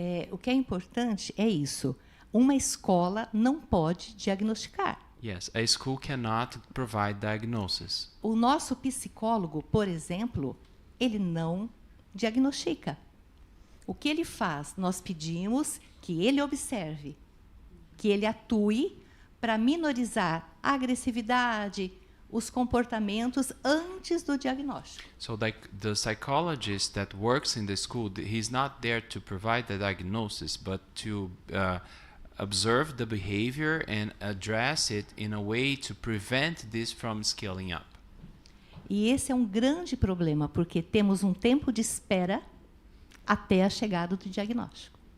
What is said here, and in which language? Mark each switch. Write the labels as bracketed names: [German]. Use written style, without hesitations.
[Portuguese] O que é importante é isso. Uma escola não pode diagnosticar. [English] Yes, a school cannot provide diagnosis. [Portuguese] O nosso psicólogo, por exemplo, ele não diagnostica. O que ele faz? Nós pedimos que ele observe, que ele atue para minorizar a agressividade, os comportamentos antes do diagnóstico. [English] So like the psychologist that works in the school, he's not there to provide the diagnosis, but to observe the behavior and address it in a way to prevent this from scaling up. [Portuguese] E esse é um grande problema, porque temos um tempo de espera até a chegada do diagnóstico.